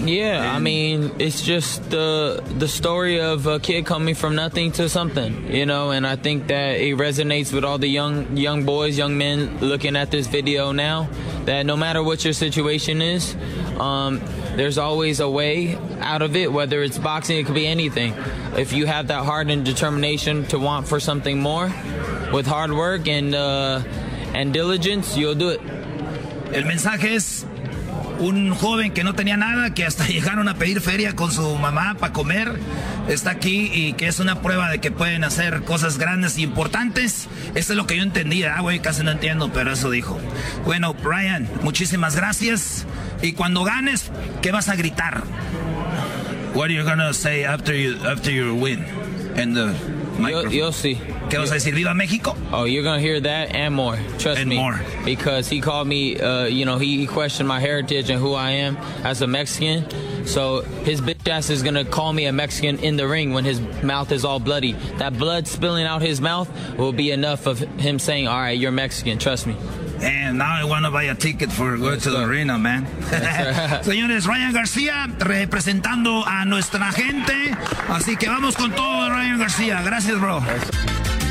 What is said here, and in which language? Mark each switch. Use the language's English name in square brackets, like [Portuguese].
[English] Yeah, I mean, it's just the story of a kid coming from nothing to something, you know, and I think that it resonates with all the young boys, young men looking at this video now, that no matter what your situation is, there's always a way out of it, whether it's boxing, it could be anything. If you have that heart and determination to want for something more with hard work and diligence, you'll do it. [Spanish] El mensaje es un joven que no tenía nada, que hasta llegaron a pedir feria con su mamá para comer, está aquí, y que es una prueba de que pueden hacer cosas grandes y importantes. Eso es lo que yo entendía. Ah, güey, casi no entiendo, pero eso dijo. Bueno, Brian, muchísimas gracias. Y cuando ganes, ¿qué vas a gritar? [English] What are you going to say after your win? And the microphone. You'll see. [Spanish] ¿Qué vas a decir? ¿Viva México? [English] Oh, you're going to hear that and more. Trust and me. And more. Because he called me, you know, he questioned my heritage and who I am as a Mexican. So his bitch ass is going to call me a Mexican in the ring when his mouth is all bloody. That blood spilling out his mouth will be enough of him saying, all right, you're Mexican. Trust me. And now I want to buy a ticket for going to the arena, man. [Spanish] Señores, Ryan García representando a nuestra gente. Así que vamos con todo, Ryan García. Gracias, bro.